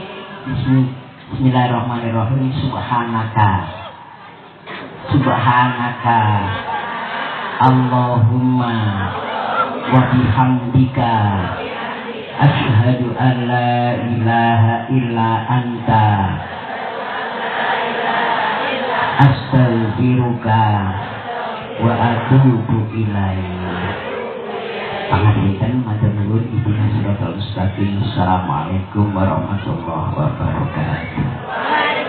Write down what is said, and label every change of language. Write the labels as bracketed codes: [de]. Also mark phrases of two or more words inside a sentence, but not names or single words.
[ar] بسم الله الرحمن الرحيم. سبحانك اللهم وبحمدك أشهد أن لا إله إلا أنت أستغفرك وأتوب إليك. [jv] Pangapunten matur nuwun Ibuna Siratal Mustaqim. [ar] السلام عليكم ورحمة الله وبركاته.